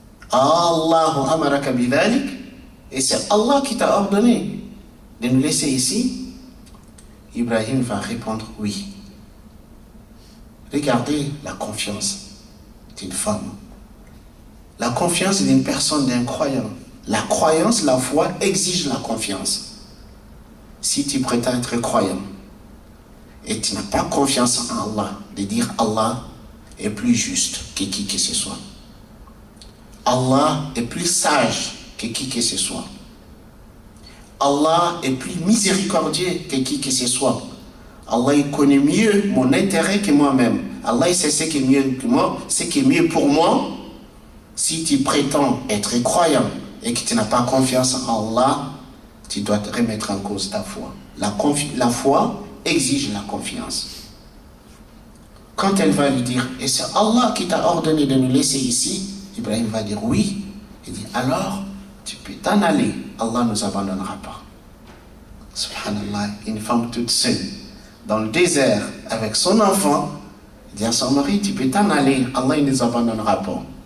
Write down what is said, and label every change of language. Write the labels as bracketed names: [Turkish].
[Arabic] Allahu amaraka bidhalik, [French] et c'est Allah qui t'a ordonné de nous laisser ici? Ibrahim va répondre oui. Regardez la confiance d'une femme. La confiance d'une personne, d'un croyant. La croyance, la foi exige la confiance. Si tu prétends être croyant et tu n'as pas confiance en Allah, de dire Allah est plus juste que qui que ce soit. Allah est plus sage que qui que ce soit. Allah est plus miséricordieux que qui que ce soit. Allah il connaît mieux mon intérêt que moi-même. Allah il sait ce qui est mieux que moi, ce qui est mieux pour moi. Si tu prétends être croyant et que tu n'as pas confiance en Allah, tu dois te remettre en cause ta foi. La foi exige la confiance. Quand elle va lui dire, et c'est Allah qui t'a ordonné de nous laisser ici, Ibrahim va dire oui. Il dit, alors tu peux t'en aller, Allah ne nous abandonnera pas. Subhanallah, une femme toute seule, dans le désert, avec son enfant, il dit à son mari, tu peux t'en aller, Allah ne nous abandonnera pas.